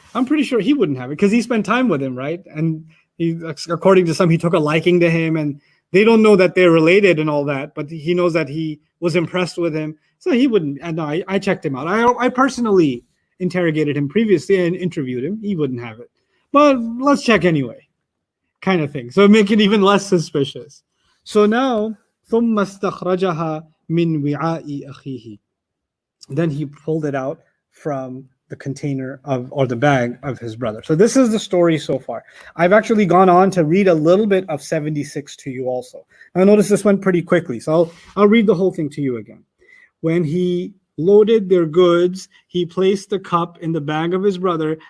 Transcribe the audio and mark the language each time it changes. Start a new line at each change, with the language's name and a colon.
English: I'm pretty sure he wouldn't have it because he spent time with him, right? And he, according to some, he took a liking to him, and they don't know that they're related and all that, but he knows that he was impressed with him. So he wouldn't. And no, I checked him out. I personally interrogated him previously and interviewed him. He wouldn't have it. But let's check anyway, kind of thing. So make it even less suspicious. So now,
Arabic: ثُمَّ اسْتَخْرَجَهَا مِنْ وِعَاءِ أَخِيهِ.
English: Then he pulled it out from the container of, or the bag of his brother. So this is the story so far. I've actually gone on to read a little bit of 76 to you also. Now notice this went pretty quickly, so I'll read the whole thing to you again. When he loaded their goods, he placed the cup in the bag of his brother.